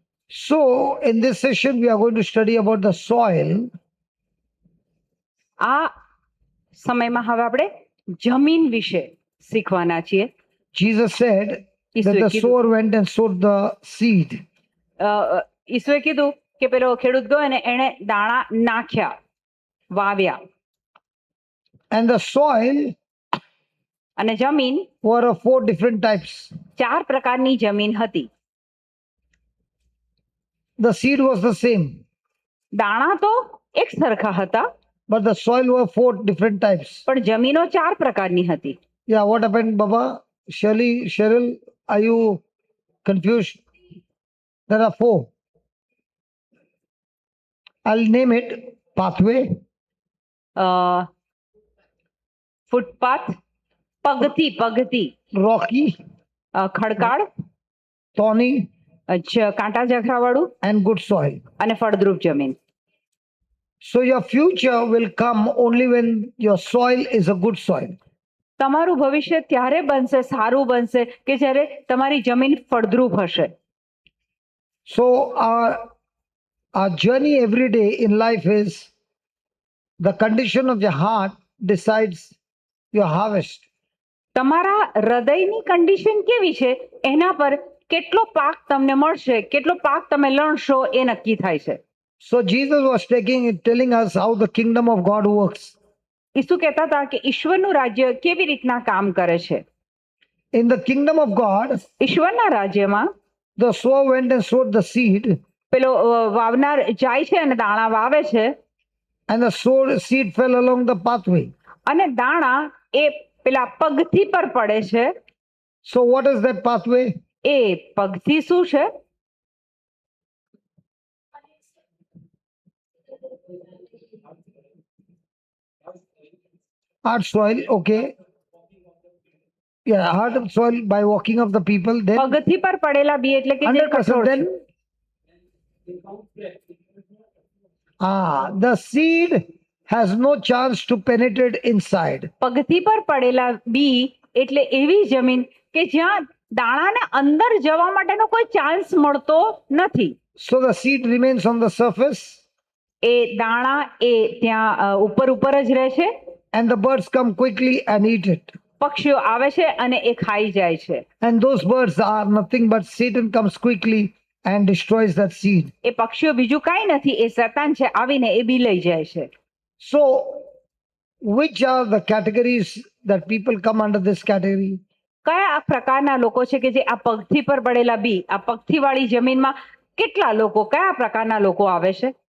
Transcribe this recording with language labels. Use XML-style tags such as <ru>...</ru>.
<en>So, in this session, we are going to study about the soil.</en> <gu>આ સમયમાં હવે આપણે જમીન વિશે શીખવાના છીએ.</gu> <en>Jesus said that</en> <gu>ઈસુએ</gu> <en>the</en> <gu>કીધું-</gu> <en>sower went and sowed the seed.</en> <gu>ઈસુએ કીધું કે પેલો ખેડૂત ગયો અને એણે દાણા નાખ્યા, વાવ્યા.</gu> <en>And the soil</en> <gu>અને જમીન</gu> <en>were of 4 different types.</en> <gu>4 પ્રકારની જમીન હતી.</gu> <en>The seed was the same,</en> <gu>દાણા તો એક સરખા હતા,</gu> <en>but the soil were 4 different types.</en> <gu>પણ જમીનો 4 પ્રકારની હતી.</gu> <en>Yeah, what happened, Baba? Cheryl, are you confused? There are 4. I'll name it: pathway,</en> <gu>footpath, પગથી,</gu> <en>rocky,</en> <gu>ખડકાળ,</gu> <en>thorny,</en> <gu>કાંટા ઝાખરાવાળું</gu> <en>and good soil.</en> <gu>અને ફળદ્રુપ જમીન.</gu> <en>So your future will come only when your soil is a good soil.</en> <gu>તમારું ભવિષ્ય ત્યારે બનશે, સારું બનશે કે જ્યારે તમારી જમીન ફળદ્રુપ હશે.</gu> <en>So our journey every day in life is the condition of your heart decides your harvest.</en> <gu>તમારા હૃદયની કન્ડિશન કેવી છે એના પર કેટલો પાક તમને મળશે, કેટલો પાક તમે લણશો એ નક્કી થાય છે.</gu> <en>So Jesus was telling us how the kingdom of God works.</en> <gu>ઈસુ કહેતા હતા કે ઈશ્વરનું રાજ્ય કેવી રીતના કામ કરે છે.</gu> <en>In the kingdom of God,</en> <gu>ઈશ્વરના રાજ્યમાં</gu> <en>the sower went and sowed the seed,</en> <gu>પેલો વાવનાર જાય છે અને દાણા વાવે છે,</gu> <en>and the seed fell along the pathway.</en> <gu>અને દાણા એ પેલા પગથી પર પડે છે.</gu> <en>So what is that pathway?</en> <gu>એ પગથી શું છે?</gu> <en>Hard soil, okay. Yeah, hard soil by walking of the people. Then</en> <gu>પગથી પર પડેલા બી એટલે કે જે</gu> <en>100%</en> <gu>કઠોળ</gu> <en>then the seed has no chance to penetrate inside.</en> <gu>પગથી પર પડેલા બી એટલે એવી જમીન કે જ્યાં દાણાને અંદર જવા માટેનો કોઈ ચાન્સ મળતો નથી.</gu> <en>So the seed remains on the surface,</en> <gu>એ દાણા એ ત્યાં ઉપર જ રહે છે.</gu> <en>and the birds come quickly and eat it.</en> <gu>પક્ષીઓ આવે છે અને એ ખાઈ જાય છે.</gu> <en>And those birds are nothing but Satan comes quickly and destroys that seed.</en> <gu>એ પક્ષીઓ બીજું કાંઈ નથી, એ શેતાન છે, આવીને એ બી લઈ જાય છે.</gu> <en>So which are the categories that people come under this category?</en> <gu>કયા પ્રકારના લોકો છે કે જે આ પગથી પર પડેલા બી, આ પગથી વાળી જમીનમાં કેટલા લોકો, કયા પ્રકારના લોકો આવે છે?</gu>